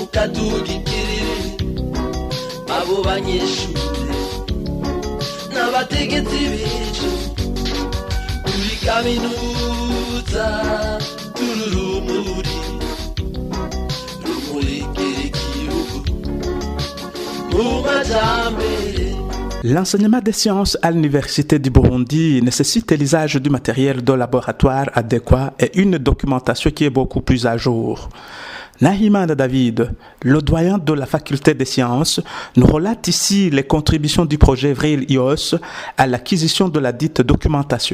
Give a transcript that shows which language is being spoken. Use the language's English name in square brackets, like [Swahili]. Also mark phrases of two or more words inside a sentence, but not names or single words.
[Rundi] ukadugikirire abo banyeshuri abategetsi b'ejo kuri kaminuza tururumuri rumurikira igihugu mu majambere. [French] L'enseignement des sciences à l'Université du Burundi nécessite l'usage du matériel de laboratoire adéquat et une documentation qui est beaucoup plus à jour. Nahimana David, le doyen de la faculté des sciences, nous relate ici les contributions du projet VRIL-IOS à l'acquisition de la dite documentation.